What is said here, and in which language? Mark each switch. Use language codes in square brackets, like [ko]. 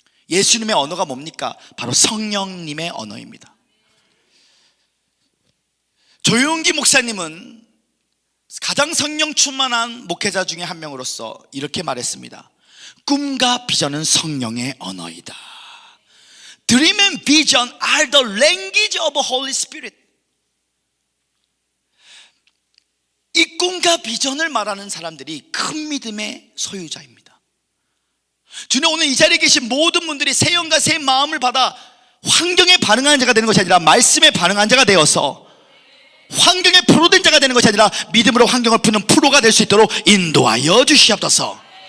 [ko] 예수님의 언어가 뭡니까? 바로 성령님의 언어입니다. 조용기 목사님은 가장 성령 충만한 목회자 중에 한 명으로서 이렇게 말했습니다. 꿈과 비전은 성령의 언어이다. [en] Dream and vision are the language of the Holy Spirit. [ko] 이 꿈과 비전을 말하는 사람들이 큰 믿음의 소유자입니다. 주님, 오늘 이 자리에 계신 모든 분들이 새 영과 새 마음을 받아 환경에 반응하는 자가 되는 것이 아니라 말씀에 반응하는 자가 되어서 환경에 프로된 자가 되는 것이 아니라 믿음으로 환경을 푸는 프로가 될 수 있도록 인도하여 주시옵소서.